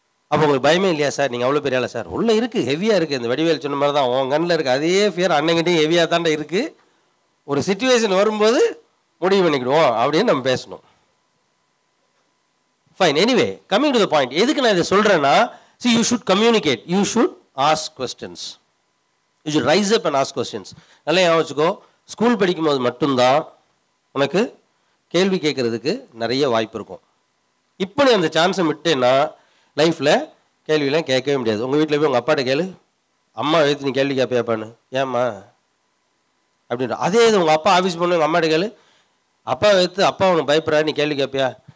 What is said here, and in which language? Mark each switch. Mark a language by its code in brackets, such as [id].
[ta] அப்போ உங்களுக்கு பயமே இல்லையா சார்? நீங்கள் அவ்வளோ பெரிய ஆளா சார்? உள்ளே இருக்குது, ஹெவியாக இருக்குது. இந்த வடிவேல் சொன்ன மாதிரி தான் உன் கண்ணில் இருக்குது. அதே ஃபியர் அன்னைக்கிட்டையும் ஹெவியாக தாண்டா இருக்குது. ஒரு சிச்சுவேஷன் வரும்போது முடிவு பண்ணிக்கிடுவோம் அப்படின்னு நம்ம பேசணும். [en] Fine. Anyway, coming to the point. [ta] எதுக்கு நான் இதை சொல்கிறேன்னா, [en] see, you should communicate. You should ask questions. You should rise up and ask questions. [ta] நல்லா யோசிச்சுக்கோ. ஸ்கூல் படிக்கும்போது மட்டும்தான் உனக்கு கேள்வி கேட்கறதுக்கு நிறைய வாய்ப்பு இருக்கும். இப்போ நீ அந்த சான்ஸை விட்டேன்னா லைஃப்பில் கேள்வியெல்லாம் கேட்கவே முடியாது. உங்கள் வீட்டில் போய் உங்கள் அப்பாட்ட கேளு, அம்மா எழுத்து நீ கேள்வி கேட்பியாப்பான்னு. ஏம்மா அப்படின்ற. அதே இது உங்கள் அப்பா ஆஃபீஸ் போன உங்கள் அம்மாட்ட கேளு, அப்பா எழுத்து அப்பா உனக்கு பயப்படுறா, நீ கேள்வி கேட்பியா?